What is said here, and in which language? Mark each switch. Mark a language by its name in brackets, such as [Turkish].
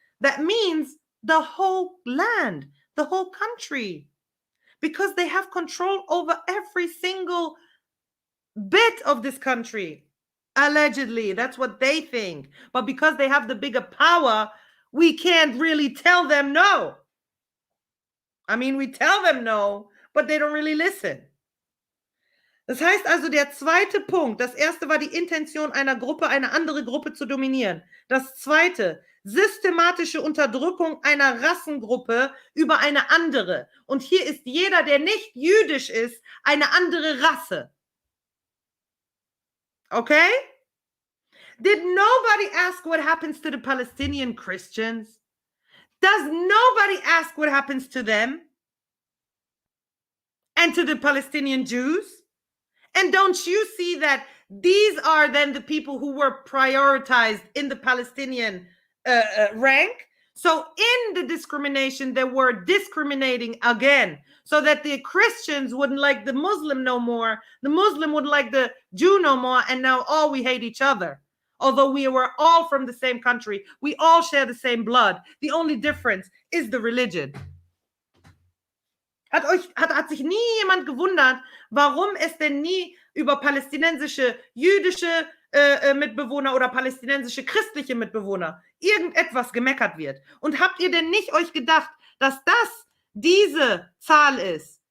[English] That means the whole land, the whole country, because they have control over every single bit of this country. Allegedly, that's what they think. But because they have the bigger power, we can't really tell them no. I mean, we tell them no, but they don't really listen. [German] Das heißt also, der zweite Punkt, das erste war die Intention einer Gruppe, eine andere Gruppe zu dominieren. Das zweite, systematische Unterdrückung einer Rassengruppe über eine andere. Und hier ist jeder, der nicht jüdisch ist, eine andere Rasse. Okay? [English] Did nobody ask what happens to the Palestinian Christians? Does nobody ask what happens to them? And to the Palestinian Jews? And don't you see that these are then the people who were prioritized in the Palestinian rank? So in the discrimination, they were discriminating again, so that the Christians wouldn't like the Muslim no more, the Muslim wouldn't like the Jew no more, and now all we hate each other. Although we were all from the same country, we all share the same blood. The only difference is the religion. [German] Hat sich nie jemand gewundert, warum es denn nie über palästinensische jüdische Mitbewohner oder palästinensische christliche Mitbewohner irgendetwas gemeckert wird? Und habt ihr denn nicht euch gedacht, dass das diese Zahl ist?